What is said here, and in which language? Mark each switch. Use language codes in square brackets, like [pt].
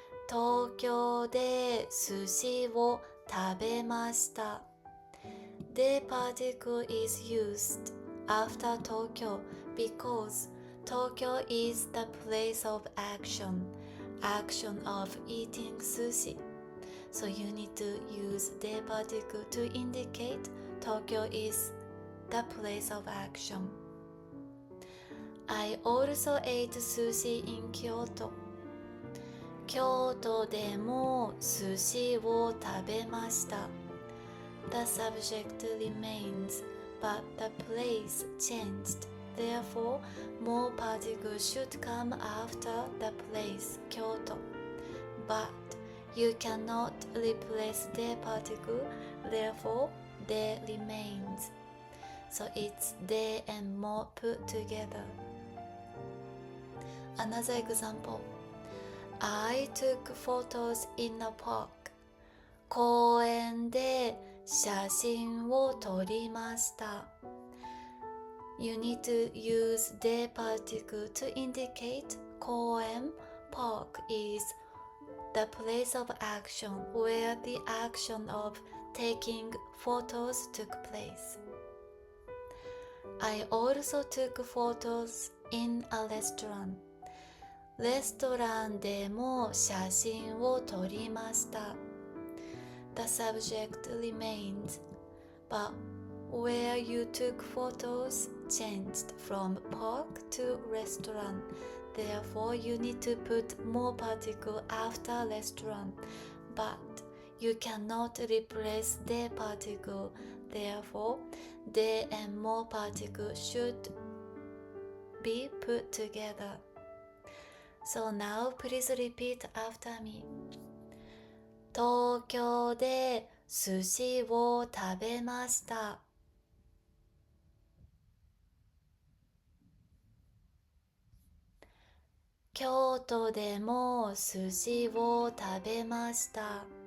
[ja] 東京で寿司を食べました。 [en] The particle is used after Tokyo because Tokyo is the place of action of eating sushi. So you need to use the particle to indicate Tokyo is the place of action. I also ate sushi in Kyoto. [ja] 京都でも寿司を食べました。 [en] The subject remains, but the place changed. Therefore, more particles should come after the place, 京都. But you cannot replace the particle, therefore, the remains. So it's the and more put together. Another example. I took photos in a park. [ja] 公園で写真を撮りました。 [en] You need to use the particle to indicate 公園 park is the place of action where the action of taking photos took place. I also took photos in a restaurant. [ja] レストランでも写真を撮りました。 [en] The subject remains, but where you took photos changed from park to restaurant. Therefore, you need to put more particle after restaurant, but you cannot replace the particle. Therefore, the and more particle should be put together. So now please repeat after me. [ja] 東京で寿司を食べました。京都でも寿司を食べました。